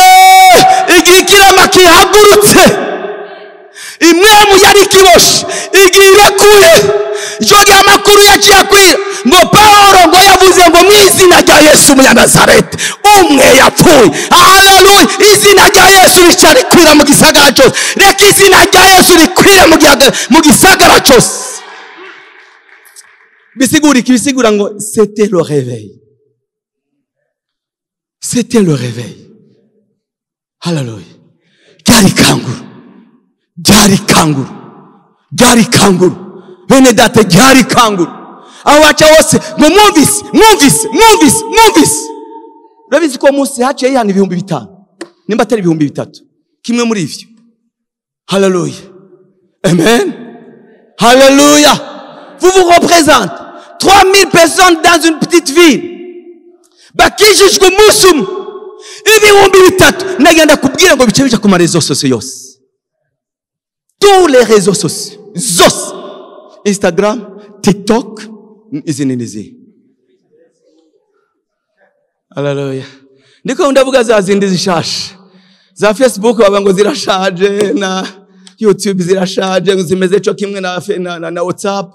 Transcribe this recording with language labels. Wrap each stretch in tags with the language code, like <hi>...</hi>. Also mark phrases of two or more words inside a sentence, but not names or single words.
<rn>Igihe ikirema kihagurutse, imwemu yari kiboshe igiye kuye, jogi amakuru yaciye kwira ngo Paulo ngo yavuze ngo mu izina rya Yesu Umunyanazareti umwe yapfuye. Haleluya. Izina rya Yesu ricari kwira mu gisagara cyose. Reka izina rya Yesu rikwire mu gisagara cyose. Bisigura ngo</rn> <fr>c'était le réveil. C'était le réveil.</fr> <rn>Haleluya. Byari kanguru. Bene data byari kanguru. Aho baca wose ngo mwumvise. Urabizi ko munsi haciye yana 5,000 nimba atari 3,000 kimwe muri ivyo. Haleluya. Amen. Haleluya.</rn> <fr>Vous vous représentez 3,000 personnes dans une petite ville.</fr> <rn>Bakijijwe musum 3,000. Nagenda kubwira ngo bice bica ku marezo sociaux yose.</rn> <fr>Tous les réseaux sociaux. Zos.</fr> <rn>Instagram, TikTok, izinizi. Haleluya. Ndiko ndavuga za zindi zishashe. Za Facebook babango zirashaje, na YouTube zirashaje, zimeze cyo kimwe na WhatsApp.</rn>